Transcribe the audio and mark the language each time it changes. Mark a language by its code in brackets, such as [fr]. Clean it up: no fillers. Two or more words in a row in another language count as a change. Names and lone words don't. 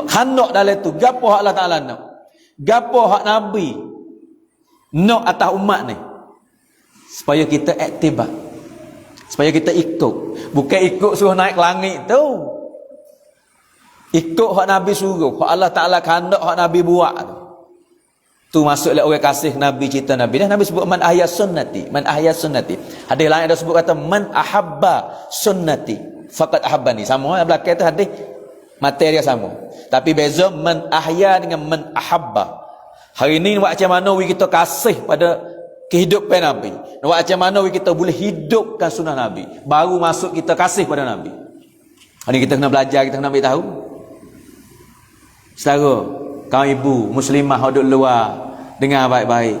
[ms] Kandak dalam tu gapo hak Allah Taala nak? Gapo hak Nabi nak atas umat ni? Supaya kita iktibar, supaya kita ikut. Bukan ikut suruh naik langit tu. Ikut hak Nabi suruh, hak Allah Ta'ala kandak, hak Nabi buat tu masuklah orang kasih Nabi, cerita Nabi. Dan Nabi sebut [ar] من أحيا سنتي، من أحيا سنتي. [ms] Hadis lain ada sebut kata [ar] من أحب سنتي فقد أحبني. [ms] Sama belakang tu hadis materi sama. Tapi beza [ar] من أحيا [ms] dengan [ar] من أحب. [ms] Hari ni macam mana kita kasih pada kehidupan Nabi. Macam mana kita boleh hidupkan sunnah Nabi. Baru masuk kita kasih pada Nabi. Hari ni kita kena belajar, kita kena ambil tahu. Saudara, kaum ibu muslimah duduk luar, dengar baik-baik.